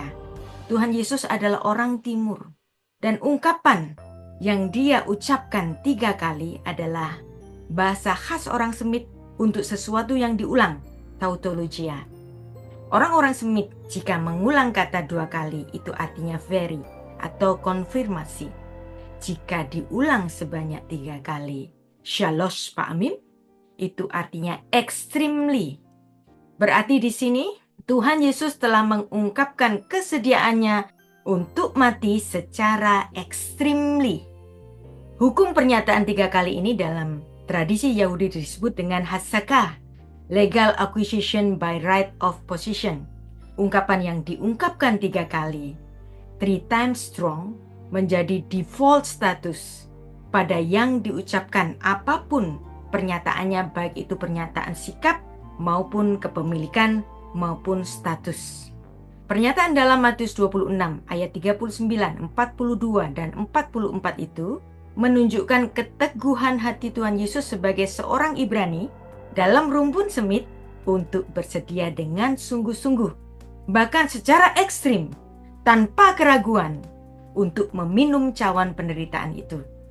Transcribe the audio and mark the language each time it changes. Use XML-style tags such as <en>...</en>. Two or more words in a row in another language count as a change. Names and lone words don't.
<id>Tuhan Yesus adalah orang Timur. Dan ungkapan yang dia ucapkan 3 kali adalah bahasa khas orang Semit untuk sesuatu yang diulang, tautologia. Orang-orang Semit jika mengulang kata 2 kali itu artinya very atau konfirmasi. Jika diulang sebanyak 3 kali,</id> <he>שלוש פעמים,</he> <id>itu artinya extremely. Berarti di sini Tuhan Yesus telah mengungkapkan kesediaannya untuk mati secara extremely. Hukum pernyataan 3 kali ini dalam tradisi Yahudi disebut dengan hasakah,</id> <en>legal acquisition by right of possession.</en> <id>Ungkapan yang diungkapkan 3 kali, 3</id> <en>times strong,</en> <id>menjadi</id> <en>default status</en> <id>pada yang diucapkan apapun pernyataannya, baik itu pernyataan sikap maupun kepemilikan maupun status. Pernyataan dalam Matius 26 ayat 39, 42 dan 44 itu menunjukkan keteguhan hati Tuhan Yesus sebagai seorang Ibrani dalam rumpun Semit untuk bersedia dengan sungguh-sungguh, bahkan secara ekstrim, tanpa keraguan, untuk meminum cawan penderitaan itu.</id>